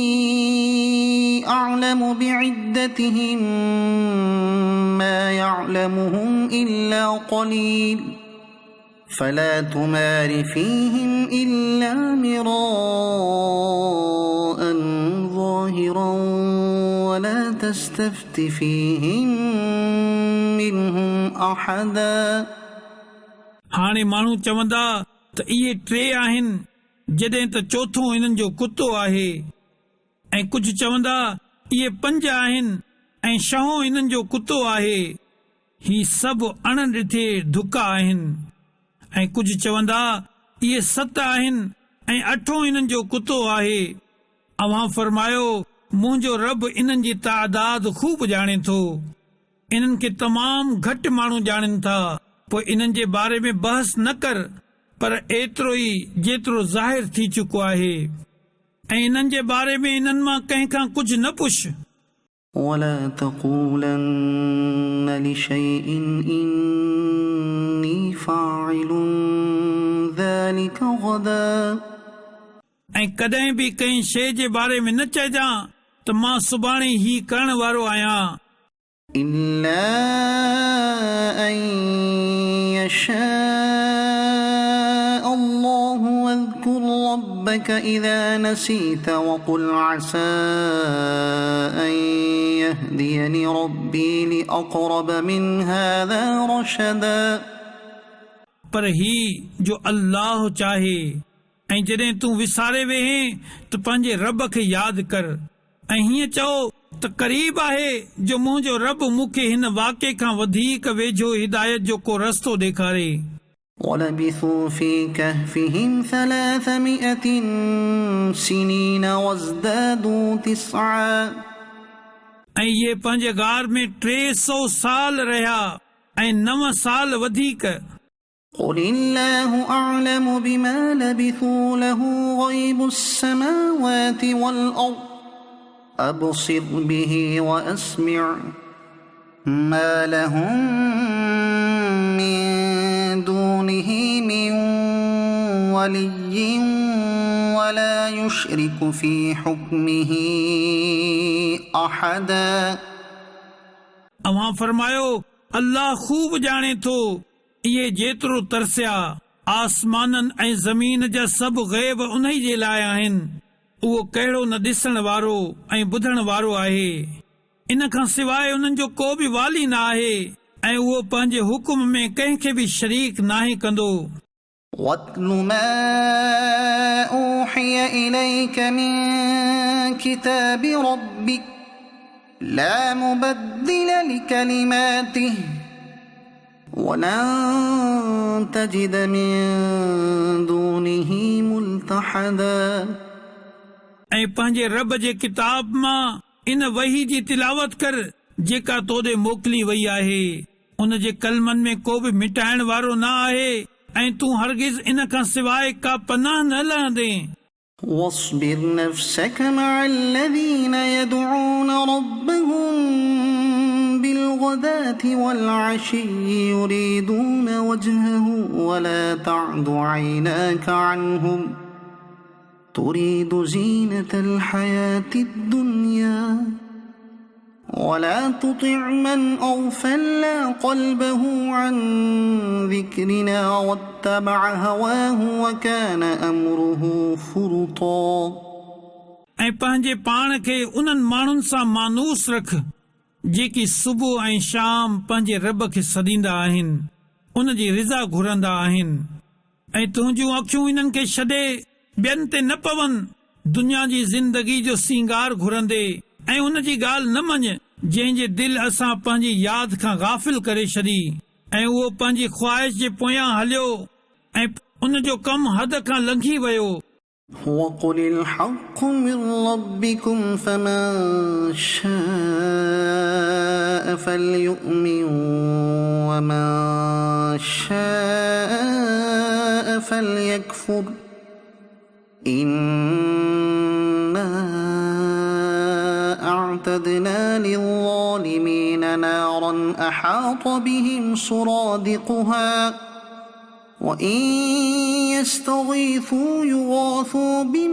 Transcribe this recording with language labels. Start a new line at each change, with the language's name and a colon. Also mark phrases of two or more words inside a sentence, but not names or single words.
Arabic: أعلم بعدتهم ما يعلمهم إلا قليل فلا تمار فيهم إلا مراء ظاهرا ولا تستفت فيهم منهم أحدا۔
Sindhi: हाणे माण्हू चवंदा त इहे टे आहिनि, जॾहिं त चोथों इन्हनि जो कुतो आहे, ऐं कुझु चवंदा इहे 5 आहिनि ऐं छहों इन्हनि जो कुतो आहे। ही सभु अणॾिठे धुका आहिनि। ऐं कुझु चवंदा इहे 7 आहिनि ऐं 8हों इन्हनि जो कुतो आहे। अव्हां फरमायो मुंहिंजो रब इन्हनि जी तादाद खूब ॼाणे थो। इन्हनि खे तमामु घटि माण्हू ॼाणनि था, पोइ इन्हनि जे बारे में बहस न कर, पर एतिरो ई जेतिरो ज़ाहिर थी चुको आहे। ऐं इन्हनि जे बारे में इन्हनि मां कंहिंखां कुझु न पुछ।
Arabic: ولا تقولن لشيء إني فاعل ذلك غدا
Sindhi: ऐं कॾहिं बि कंहिं शइ जे बारे में न चइजां त मां सुभाणे ही करण वारो आहियां,
Arabic: إلا أن يشاء الله واذكر ربك إذا نسيت وقل عسى أن يهديني ربي لأقرب من هذا رشدا।
Sindhi: पर ही जो अल्लाह चाहे, ऐं जॾहिं तूं विसारे वेहीं त पंहिंजे रब खे यादि कर, ऐं हीअं चओ त क़रीब आहे जो मुंहिंजो रब मूंखे हिन वाक़े खां वधीक वेझो हिदायत जो को रस्तो ॾेखारे।
Arabic: ولبثوا في كهفهم 300 سنين وازدادوا 9
Sindhi: ऐं इहे पंहिंजे गार में 300 साल रहिया ऐं 9 साल वधीक।
Arabic: قل الله أعلم بما لبثوا له غيب السماوات والأرض أبصر به وأسمع ما لهم من دونه من ولي ولا يشرك في حكمه أحدا।
Sindhi: अवां फरमायो अल्लाह खूब ॼाणे थो इहे जेतिरो तरसिया। आसमाननि ऐं ज़मीन जा सभु ग़ैब उन जे लाइ आहिनि। उहो कहिड़ो न ॾिसण वारो ऐं ॿुधण वारो आहे। इन खां सवाइ उन्हनि जो को बि वाली न आहे, ऐं उहो पंहिंजे हुकुम में कंहिंखे बि शरीक नाहे कंदो।
Arabic: وَاتْلُ مَا أُوحِيَ إِلَيْكَ مِنْ كِتَابِ رَبِّكَ لَا مُبَدِّلَ لِكَلِمَاتِهِ وَلَنْ تَجِدَ مِنْ دُونِهِ مُلْتَحَدًا।
Sindhi: ऐं पंहिंजे रब जे किताब मां इन वही जी तिलावत कर जेका तोॾे मोकिली वई आहे। उन जे कलमनि में को बि मिटाइण वारो न आहे, ऐं तूं हरगिज़ इन खां सवाइ का पनाह न लहंदे।
Arabic: واصبر نفسك مع الذين يدعون ربهم بالغداة والعشي يريدون وجهه ولا تعد عيناك عنهم تريد زينة الحياة الدنيا ولا تطع من أغفلنا قلبه عن ذكرنا واتبع هواه وكان أمره فرطا।
Sindhi: ऐं पंहिंजे पाण खे उन्हनि माण्हुनि सां मानूस रख जेकी सुबुह ऐं शाम पंहिंजे रब खे सॾींदा आहिनि, उन जी रिज़ा घुरंदा आहिनि। ऐं तुंहिंजूं अखियूं इन्हनि खे छॾे ॿियनि ते न पवनि, दुनिया जी ज़िंदगी जो सींगार घुरंदे, ऐं उन जी ॻाल्हि न मञ जंहिंजे दिलि असां पंहिंजी याद खां गाफ़िल करे छॾी, ऐं उहो पंहिंजी ख्वाहिश जे पोयां हलियो, ऐं उन जो कमु हद खां लंघी वियो।
Arabic: وقل الحق من ربكم فمن شاء فليؤمن ومن شاء فليكفر إنا أعتدنا للظالمين نارا أحاط بهم سرادقها وإن يستغيثوا يغاثوا